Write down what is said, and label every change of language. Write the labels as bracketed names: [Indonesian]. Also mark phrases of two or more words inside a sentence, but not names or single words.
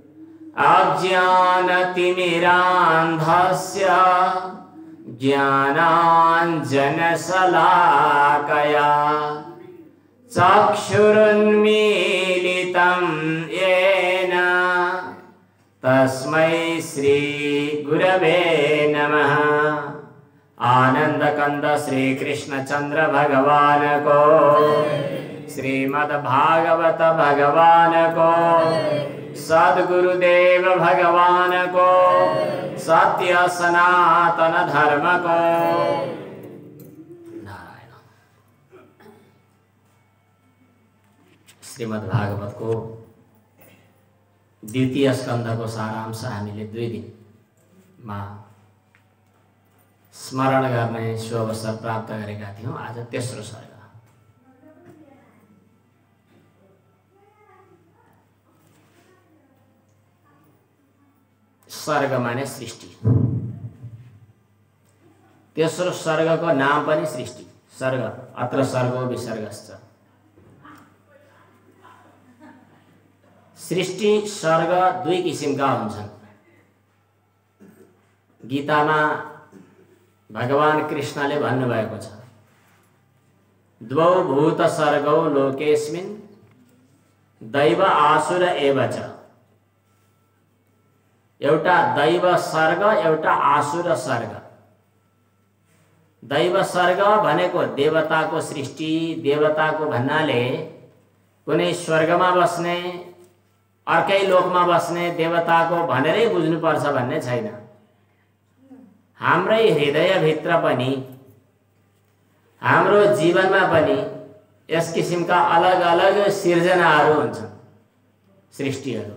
[Sanskrit] अज्ञानतिमिरान्धस्य ज्ञानाञ्जनशलाकया चक्षुरुन्मीलितं येन तस्मै श्रीगुरवे नमः। [Nepali] आनंदकंद श्री कृष्णचंद्र भगवान को, श्रीमद्भागवत भगवान को, सद्गुरुदेव भगवान को, सत्य सनातन धर्म को। नारायण। श्रीमद्भागवत को द्वितीय स्कंध को सारांश हामीले 2 दिनमा स्मरण गर्ने सुअवसर प्राप्त गरेका थियौं। आज तेस्रो सर्ग। सर्ग माने सृष्टि। तेस्रो सर्गको नाम पनि सृष्टि। [Sanskrit] सर्ग अत्र सर्गो विसर्गश्च। [Nepali] सृष्टि सर्ग 2 किसिमका हुन्छन्। गीतामा भगवान कृष्णले भन्नुभएको छ, [Sanskrit] द्वौ भूत सर्गौ लोकेस्मिन् दैव आसुर एव च। [Nepali] एउटा दैव सर्ग, एउटा आसुर सर्ग। दैव सर्ग भनेको देवताको सृष्टि, देवताको भन्नाले कुनै स्वर्गमा बस्ने, अर्कै लोकमा बस्ने देवताको भनेरै बुझ्नुपर्छ भन्ने छैन। हाम्रै हृदयभित्र पनि, हाम्रो जीवनमा पनि यस किसिमका अलग अलग सिर्जनाहरू हुन्छन्, सृष्टिहरू।